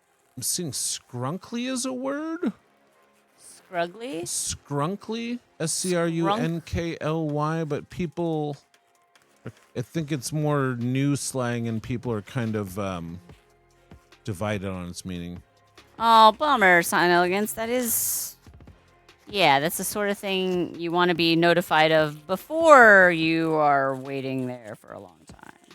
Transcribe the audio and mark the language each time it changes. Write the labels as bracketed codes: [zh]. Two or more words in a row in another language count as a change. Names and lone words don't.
[en] I'm seeing scrunkly as a word. Scrugly? Scrunkly, SCRUNKLY, but people, I think it's more new slang, and people are kind of divided on its meaning. Oh, bummer, Sign Elegance. That is... Yeah, that's the sort of thing you want to be notified of before you are waiting there for a long time.